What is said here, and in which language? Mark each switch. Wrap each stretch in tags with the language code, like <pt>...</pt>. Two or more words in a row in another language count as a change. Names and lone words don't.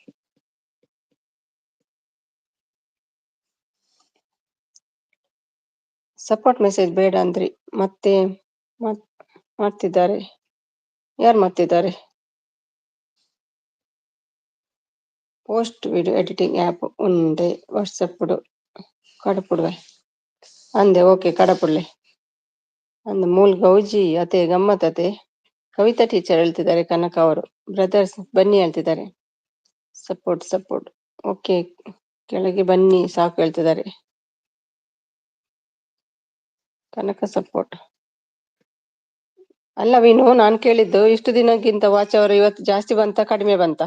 <kn>ಸಪೋರ್ಟ್ ಮೆಸೇಜ್ ಬೇಡ ಅಂದ್ರಿ, ಮತ್ತೆ ಮಾಡ್ತಿದ್ದಾರೆ. ಯಾರು ಮಾಡ್ತಿದ್ದಾರೆ?</kn> <en>post video editing app</en> <tcy>ಉಂಡೆ ವಾಟ್ಸಪ್ ಕಡಪುಡುವೆ ಅಂದೆ. ಓಕೆ ಕಡಪುಡ್ಲೆ ಅಂದ ಮೂಲ್ ಗೌಜಿ ಅತೆ ಗಮ್ಮತ್ ಅತೆ.</tcy> <kn>ಕವಿತಾ ಟೀಚರ್ ಹೇಳ್ತಿದ್ದಾರೆ, ಕನಕ ಅವರು ಬ್ರದರ್ಸ್ ಬನ್ನಿ ಹೇಳ್ತಿದ್ದಾರೆ. ಸಪೋರ್ಟ್ ಓಕೆ, ಕೆಳಗೆ ಬನ್ನಿ ಸಾಕು ಹೇಳ್ತಿದ್ದಾರೆ. ಕನಕ ಸಪೋರ್ಟ್ ಅಲ್ಲ ವೀನು, ನಾನು ಕೇಳಿದ್ದು ಇಷ್ಟು ದಿನಕ್ಕಿಂತ ವಾಚ್ ಅವರು ಇವತ್ತು ಜಾಸ್ತಿ ಬಂತ ಕಡಿಮೆ ಬಂತ?</kn>